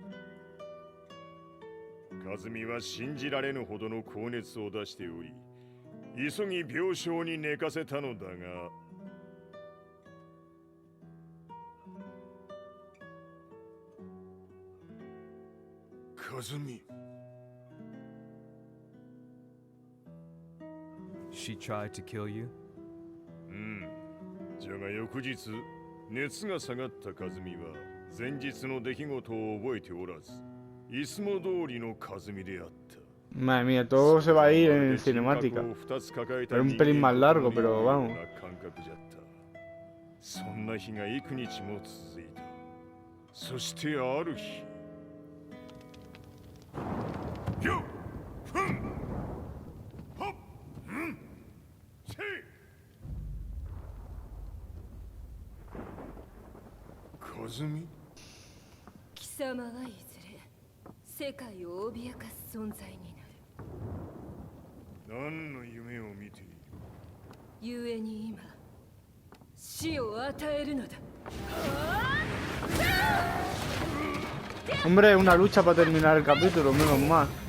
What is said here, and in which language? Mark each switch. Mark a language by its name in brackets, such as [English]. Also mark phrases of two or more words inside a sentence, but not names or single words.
[Japanese] 和美は信じられぬほどの高熱を出しており、急ぎ病床に寝かせたのだが、和美。 [English] She tried to kill you? [Japanese] じゃが翌日、熱が下がった和美は前日の出来事を覚えておらず、いつも通りの和美であった。 [Spanish] Madre mía, todo se va a ir en cinemática. Pero un pelín más largo, pero vamos. [Japanese] そんな日が幾日も続いた。そしてある日。よっふんほっんせい和美貴様はいずれ世界を脅かす存在になる。何の夢を見ている？故に今死を与えるのだ。 [Spanish] Hombre, una lucha para terminar el capítulo, menos mal.